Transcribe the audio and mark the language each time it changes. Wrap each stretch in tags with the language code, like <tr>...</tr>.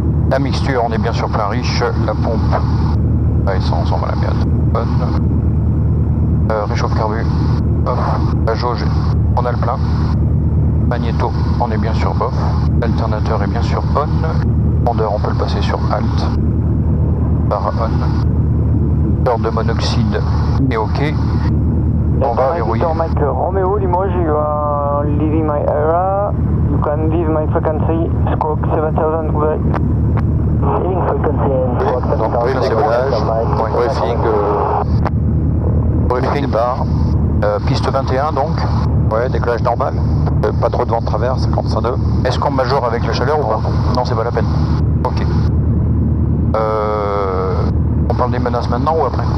<fr>La mixture, on est bien sur plein riche. La pompe à essence, on va la mettre bonne. Réchauffe carbu. Off. La jauge, on a le plein. Magnéto, on est bien sur off. L'alternateur est bien sûr on. Rondeur, on peut le passer sur alt. Par on. Heure de monoxyde est ok. On va verrouiller.</fr> <en>Mike Romeo Limoges, you are leaving my area. You can leave my frequency, squawk 7000 degrés. Leaving frequency and squawk</en> <fr>Donc 7000 oui, décollage, briefing départ. Piste 21 donc. Ouais, décollage normal. Pas trop de vent de travers, 55 nœuds. Est-ce qu'on majore avec la chaleur ou pas? Non, c'est pas la peine. Ok. On parle des menaces maintenant ou après?</fr>